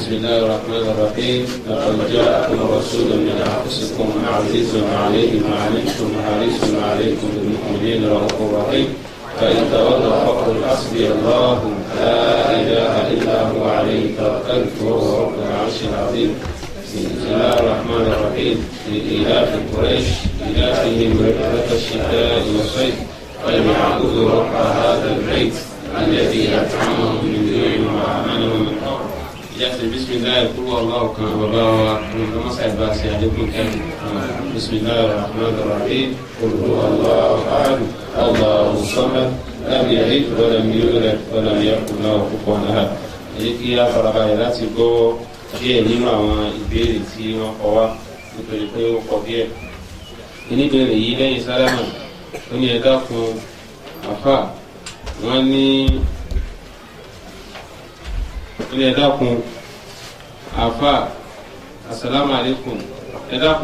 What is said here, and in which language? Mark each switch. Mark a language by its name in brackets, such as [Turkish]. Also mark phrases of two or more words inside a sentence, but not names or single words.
[Arabic] بسم الله الرحمن الرحيم لقد جاءكم رسول من أنفسكم عزيز عليه ما عنتم حريص عليكم بالمؤمنين رؤوف رحيم فإن تولوا فقل حسبي الله لا إله إلا هو عليه توكلت وهو رب العرش العظيم بسم الله الرحمن الرحيم لإيلاف قريش إيلافهم رحلة الشتاء والصيف فليعبدوا رب هذا البيت الذي أطعمهم من جوع وآمنهم من خوف. بسم الله قل هو الله كما والله كما سعد باسي عليكم بسم الله الرحمن الرحيم قل هو الله أحد الله الصمد لم يلد ولم يولد ولم يكن له كفوا أحد. [Yoruba] èyí kí a farabalẹ̀ láti gbọ́ díẹ̀ nínú àwọn ìbéèrè tí wọ́n kọ wá nítorí pé ó kọ díẹ̀. oníbèrè yìí lẹ́yìn sálámà ó ní ẹ dákun àfà wọ́n ní ẹ dákun àfà [Arabic] السلام عليكم [Yoruba] ẹ dákun